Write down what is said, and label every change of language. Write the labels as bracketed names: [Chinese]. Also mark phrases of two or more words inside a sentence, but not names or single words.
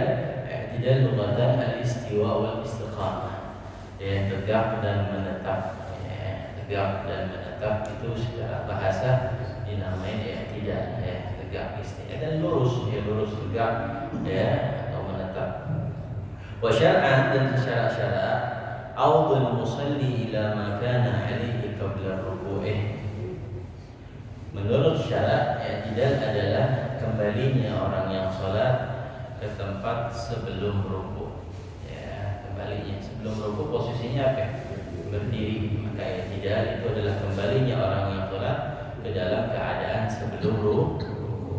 [Arabic] الاعتدال لغة الاستواء والاستقامة. [Indonesian] Tegak dan menetap. Tegak dan menetap itu secara bahasa dinamai i'tidal. Tegak istiwa dan lurus, lurus tegak atau menetap. [Arabic] وشرعا, [Indonesian] dan secara syara' [Arabic] عود المصلي إلى ما كان عليه قبل ركوعه. [Indonesian] Menurut syarat, i'tidal adalah kembalinya orang yang salat ke tempat sebelum ruku'. Kembalinya sebelum ruku' posisinya apa? Berdiri. Maka i'tidal itu adalah kembalinya orang yang salat ke dalam keadaan sebelum ruku'.